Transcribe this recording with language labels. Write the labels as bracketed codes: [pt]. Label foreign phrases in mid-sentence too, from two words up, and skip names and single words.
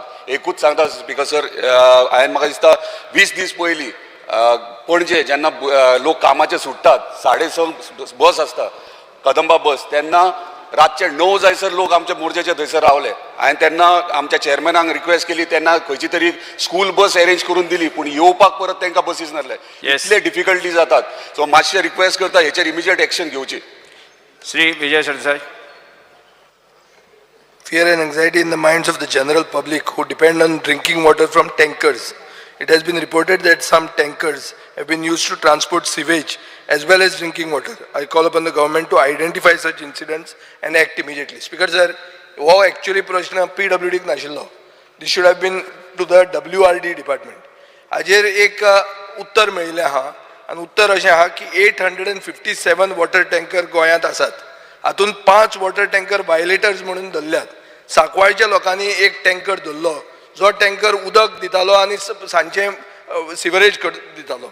[kok] एकूच सांगता स्पीकर सर, हांवें म्हाका दिसता 20 दीस पयलीं पणजे जेन्ना लोक कामाचे सुट्टात 6:30 बस आसता कदंबा बस, तेन्ना रातचे 9 जायसर लोक आमचे मोरजेचे थंयसर रावले. हांवें तेन्ना आमच्या चेअरमॅनाक रिक्वेस्ट केली, तेन्ना खंयची तरी [en] school bus [kok] अरेंज करून दिली, पूण येवपाक परत तांकां बसीस नासले. इतले डिफिकल्टी जातात. सो मातशें रिक्वेस्ट करता हेचेर [en] immediate action [kok] घेवची. श्री विजय सरदेसाय. [en] Fear and anxiety in the minds of the general public who depend on drinking water from tankers. It has been reported that some tankers have been used to transport sewage as well as drinking water. I call upon the government to identify such incidents and act immediately. Speaker sir, wo actually [kok] प्रश्न PWD नाशिल्लो. [en] This should have been to the WRD department. [kok] हाजेर एक उत्तर मेळिल्लें आहा आनी उत्तर अशें आहा की 857 [en] water tanker [kok] गोंयांत आसात. हातूंत 5 [en] water tanker violators [kok] म्हणून धरल्यात. सांकवाळच्या लोकांनी एक टँकर धरलो जो टँकर उदक दितालो आनी सांजचे सिवरेज दितालो.